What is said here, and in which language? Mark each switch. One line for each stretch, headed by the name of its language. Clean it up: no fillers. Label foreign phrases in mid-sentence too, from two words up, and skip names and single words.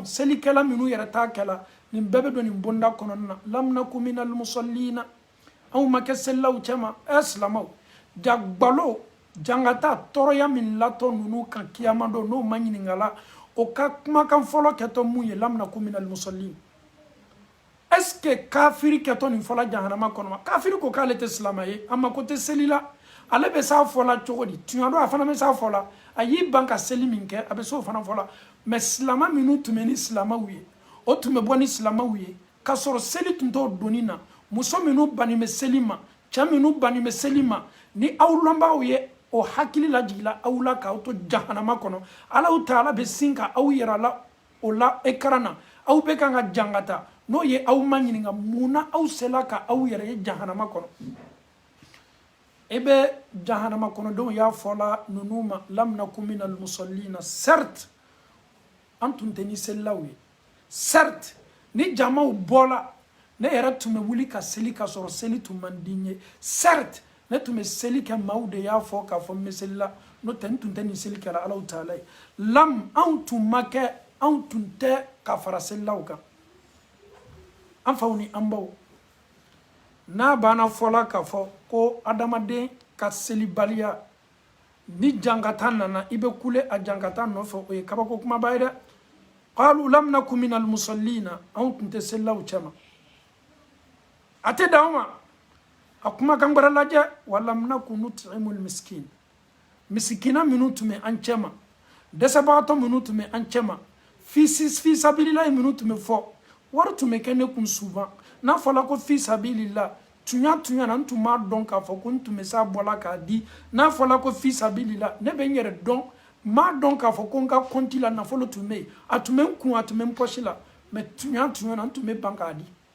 Bambara: selikɛla minnu yɛrɛ t'a kɛla nin bɛɛ bɛ don nin bonda kɔnɔna na
Arabic: لم نك من المصلين
Bambara: anw ma kɛ selilaw cɛma silamɛw jagbalo jangata tɔɔrɔya min latɔ ninnu kan kiyama don n'o ma ɲininkala o ka kumakan fɔlɔ kɛtɔ mun ye
Arabic: لم نك من المصلين
French: est-ce que
Bambara: kafiri kɛtɔ nin fɔla jahanama kɔnɔ ma kafiri ko k'ale tɛ silamɛ ye a mako tɛ seli la ale bɛ s'a fɔla cogo di tiɲɛ don a fana bɛ s'a fɔla a y'i ban ka seli min kɛ a bɛ s'o fana fɔla mais silamɛ minnu tun bɛ ni silamɛw ye o tun bɛ bɔ ni silamɛw ye k'a sɔrɔ seli tun t'o donni na muso minnu bannen bɛ seli ma cɛ minnu bannen bɛ seli ma ni aw lɔnbaaw ye o hakili lajigila aw la k'aw to jahanama kɔnɔ Alahu Taala bɛ sin ka aw yira la o la écran na aw bɛ kan ka jangata n'o ye aw ma ɲininka mun na aw sela ka aw yɛrɛ ye jahanama kɔnɔ e bɛ jahanama kɔnɔdenw y'a fɔla ninnu ma
Arabic: لم نك من المصلين
Bambara: certes an tun tɛ ni selilaw ye certes ni jamaw bɔla ne yɛrɛ tun bɛ wuli ka seli ka sɔrɔ seli tun man di n ye certes ne tun bɛ seli kɛ maaw de y'a fɔ k'a fɔ n bɛ seli la n'o tɛ n tun tɛ nin seli kɛra Alahu Taala ye lam anw tun ma kɛ anw tun tɛ ka fara selilaw kan an faw ni an baw n'a banna fɔla k'a fɔ ko adamaden ka selibaliya ni jangata nana i bɛ kule a jangata nɔfɛ o ye kabako kumaba ye dɛ
Arabic: قالوا لم نك من المصلين
Bambara: anw tun tɛ selilaw cɛma a tɛ dan o ma a kumakan wɛrɛ lajɛ
Arabic: ولم نك نطعم المسكين
Bambara: misikina minnu tun bɛ an cɛma dɛsɛbagatɔ minnu tun bɛ an cɛma
Arabic: في سبيل الله
Bambara: minnu tun bɛ fɔ wari tun bɛ kɛ ne kun souvent n'a fɔla ko
Arabic: في سبيل الله
Bambara: tunya na n tun m'a dɔn k'a fɔ ko n tun bɛ s'a bɔla k'a di n'a fɔla ko
Arabic: في سبيل الله
Bambara: ne bɛ n yɛrɛ dɔn m'a dɔn k'a fɔ ko n ka compte la nafolo tun bɛ yen a tun bɛ n kun a tun bɛ n poche la mais tunya na n tun bɛ ban k'a di